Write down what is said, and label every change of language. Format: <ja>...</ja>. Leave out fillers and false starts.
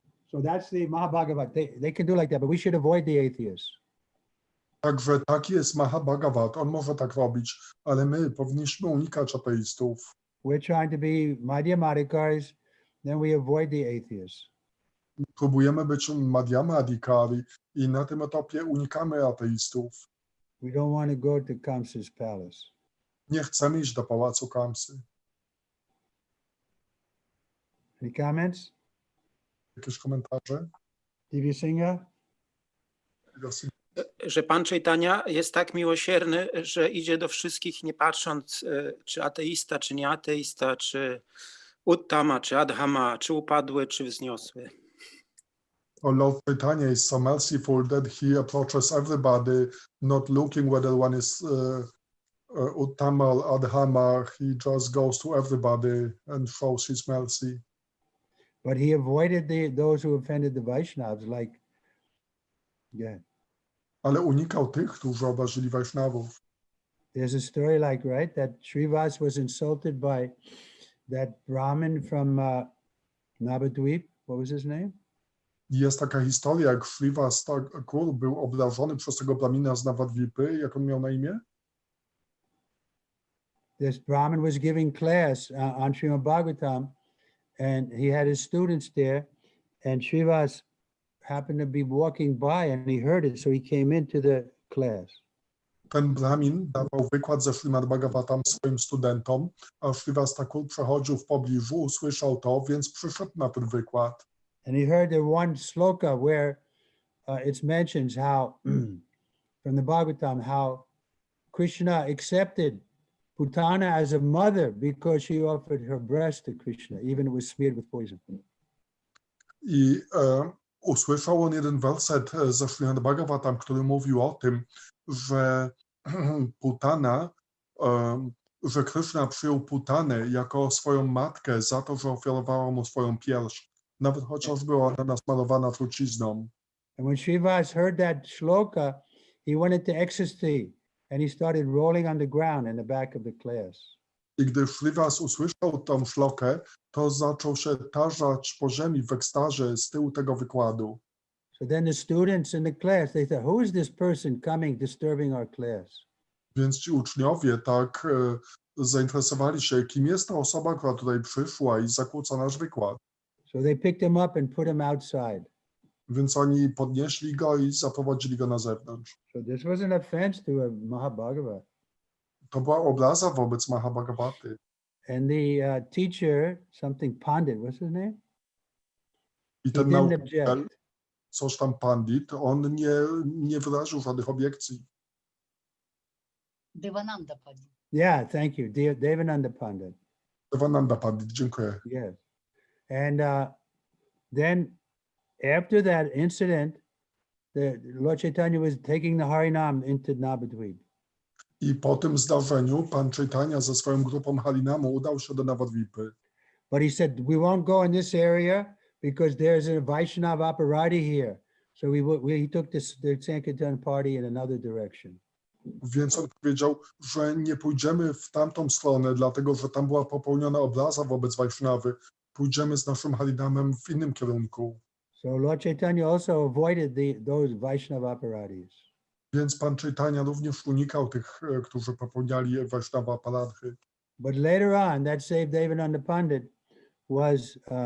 <en>So that's the Mahabhagavat. They can do like that, but we should avoid the atheists.</en> <pl>Także taki jest Mahabhagavat. On może tak robić, ale my powinniśmy unikać ateistów.</pl> <en>We're trying to be Madhyamadikaris, then we avoid the atheists.</en> <pl>Próbujemy być Madhyama Adhikari i na tym etapie unikamy ateistów.</pl> <en>We don't want to go to Kamsa's palace.</en> <pl>Nie chcemy iść do pałacu Kamsy.</pl> <en>Any comments?</en> <pl>Jakieś komentarze? Divya Singha? Że Pan Chaitanya jest tak miłosierny, że idzie do wszystkich nie patrząc, czy ateista, czy nie ateista, czy uttama, czy adhama, czy upadły, czy wzniosły.</pl> <en>Lord Chaitanya is so merciful that he approaches everybody, not looking whether one is Uttama or Adhama. He just goes to everybody and shows his mercy. But he avoided those who offended the Vaishnavas,</en> <pl>Ale unikał tych, którzy obrazili Vaishnavów.</pl> <en>There's a story right, that Srivas was insulted by that Brahmin from Navadvip. What was his name?</en> <pl>Jest taka historia, jak Srivas Thakur był obrażony przez tego Brahmina z Navadvipy. Jak on miał na imię?</pl> <en>This Brahmin was giving class on Srimad Bhagavatam, and he had his students there, and Srivas happened to be walking by, and he heard it, so he came into the class.</en> <pl>Ten Brahmin dawał wykład ze Śrimad Bhagavatam swoim studentom, a Srivas Thakur przechodził w pobliżu, usłyszał to, więc przyszedł na ten wykład.</pl> <en>And he heard the one sloka where it mentions how, from the Bhagavatam, how Krishna accepted Putana as a mother because she offered her breast to Krishna, even it was smeared with poison.</en> <pl>I usłyszał on jeden werset ze Śrimad Bhagavatam, który mówił o tym, że Putana, że Krishna przyjął Putanę jako swoją matkę za to, że ofiarowała mu swoją pierś, nawet chociaż była ona nasmarowana trucizną.</pl> <en>And when Srivas heard that shloka, he went into ecstasy and he started rolling on the ground in the back of the class.</en> <pl>I gdy Srivas usłyszał tą szlokę, to zaczął się tarzać po ziemi w ekstazie z tyłu tego wykładu.</pl> <en>So then the students in the class, they thought, who is this person coming disturbing our class?</en> <pl>Więc ci uczniowie tak zainteresowali się, kim jest ta osoba, która tutaj przyszła i zakłóca nasz wykład.</pl> <en>So they picked him up and put him outside.</en> <pl>Więc oni podnieśli go i zaprowadzili go na zewnątrz.</pl> <en>So this was an offense to a Mahabhagavat.</en> <pl>To była obraza wobec Mahabhagavaty.</pl> <en>And the teacher, something Pandit, what's his name?</en> <pl>I</pl> <en>He</en> <pl>ten</pl> <en>didn't</en> <pl>nauczyciel,</pl> <en>object.</en> <pl>coś tam pandit, on nie wyraził żadnych obiekcji. Devananda Pandit.</pl> <en>Yeah, thank you. Devananda Pandit.</en> <pl>Devananda pandit, dziękuję.</pl> <en>Yes. And then after that incident, Lord Chaitanya was taking the Harinam into Navadvip.</en> <pl>I po tym zdarzeniu pan Chaitanya ze swoją grupą Harinamu udał się do Navadvipy.</pl> <en>But he said, we won't go in this area because there's a Vaishnava operati here. So he took the Sankirtan party in another direction.</en> <pl>Więc on powiedział, że nie pójdziemy w tamtą stronę, dlatego że tam była popełniona obraza wobec Vaishnavy. Pójdziemy z naszym Harinamem w innym kierunku.</pl> <en>So Lord Chaitanya also avoided those Vaishnava operatis.</en> <pl>Więc pan Chaitanya również unikał tych, którzy popełniali Vaishnava aparadhy.</pl> <en>But later on, that same Devananda Pandit was</en>